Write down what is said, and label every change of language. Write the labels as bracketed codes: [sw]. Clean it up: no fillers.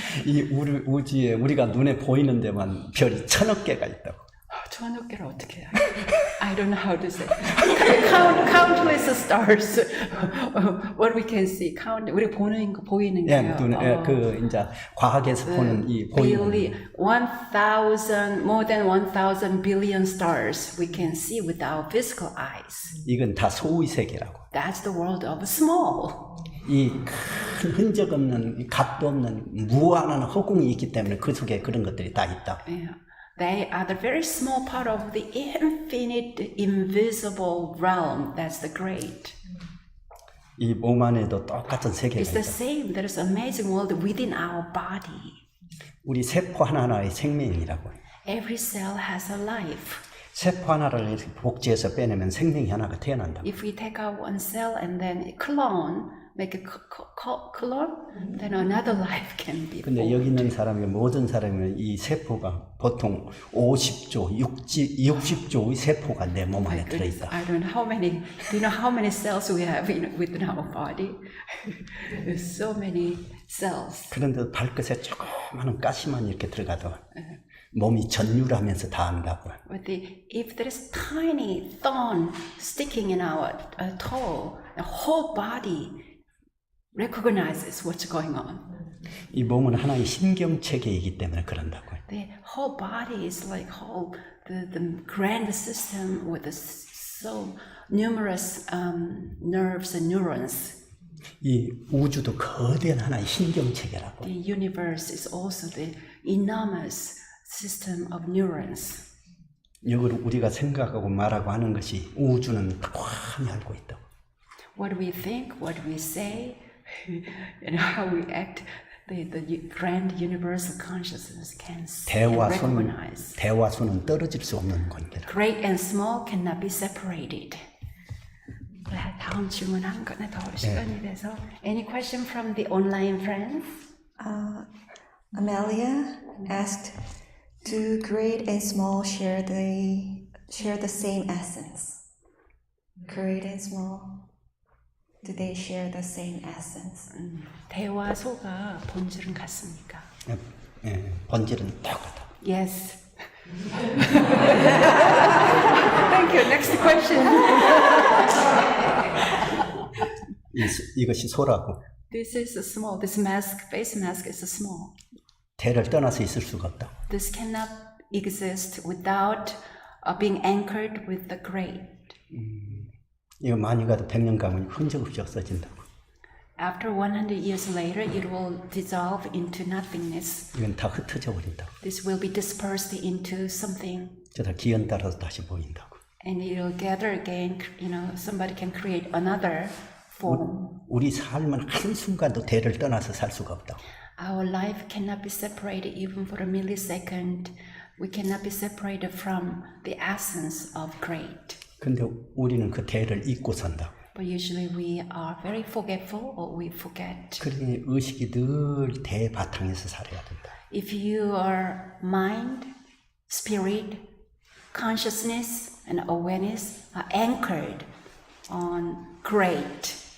[ko] 이 우주에 우리가 눈에 보이는 데만 별이 1,000억 개가 있다고. 천억 개를 어떻게 해요? [en] I don't know how to say. Countless stars. What we can see. [ko] 우리 보이는 예, 거요. 그 이제 과학에서 보는 이 보이는 [en] 1,000, more than 1,000 billion stars we can see with our physical eyes. [ko] 이건 다 소의 세계라고. [en] That's the world of small. [ko] 이 큰 흔적 없는, 값도 없는 무한한 허공이 있기 때문에 그 속에 그런 것들이 다 있다. [en] Yeah. They are the very small part of the infinite, invisible realm. That's the great. [ko] 이 몸 안에도 똑같은 세계가 [en] It's the [ko] 있다. [en] same. There is an amazing world within our body. [ko] 우리 세포 하나하나의 생명이라고. [en] Every cell has a life. [ko] 세포 하나를 이렇게 복제해서 빼내면 생명이 하나가 태어난다. [en] If we take out one cell and then clone, make a clone, then another life can be [ko] 근데 여기 있는 사람이 모든 사람이 이 세포가 보통 50조, 60조의 세포가 내 몸 안에 들어 있다. [en] I don't know how many. Do you know how many cells we have within our body? There's so many cells. [ko] 그런데 발끝에 조그마한 가시만 이렇게 들어가도 몸이 전율하면서 다 안다고. [en] But if there is tiny thorn sticking in our toe, the whole body recognizes what's going on. [ko] 이 몸은 하나의 신경 체계이기 때문에 그런다고. [en] The whole body is like the grand system with the so numerous nerves and neurons. [ko] 이 우주도 거대한 하나의 신경체계라고. [en] The universe is also the enormous system of neurons. [ko] 이걸 우리가 생각하고 말하고 하는 것이 우주는 뻔히 알고 있다고. [en] What we think, what we say, and how we act, the grand universal consciousness can see and recognize. [ko] 대화수는 떨어질 수 없는 관계라. [en] Great and small cannot be separated. [ko] 다음 질문 한 건에 더 시간이 돼서. [en] Any question from the online friends? Amelia asked, do great and small share the same essence? Great and small, do they share the same essence? [ko] 대와 소가 본질은 같습니까? 본질은 똑같다. [en] Yes. Thank you. Next question. [ko] 이것이 소라고. [en] This is a small. This mask, face mask, is a small. [ko] 대를 떠나서 있을 수가 없다. [en] This cannot exist without being anchored with the great. [ko] 이거 많이 가도 100년 가면 흔적 없이 없어진다고. [en] After 100 years later, it will dissolve into nothingness. [ko] 이건 다 흩어져 버린다고. [en] This will be dispersed into something. [ko] 저다 기연 따라서 다시 보인다고. [en] And it will gather again. Somebody can create another form. [ko] 우리 삶은 한순간도 대를 떠나서 살 수가 없다. [en] Our life cannot be separated even for a millisecond. We cannot be separated from the essence of great. [ko] 근데 우리는 그 대를 잊고 산다. [en] But usually we are very forgetful or we forget. [ko] 그러니 의식이 늘 대 바탕에서 살아야 된다. [en] If your mind, spirit, consciousness, and awareness are anchored on great,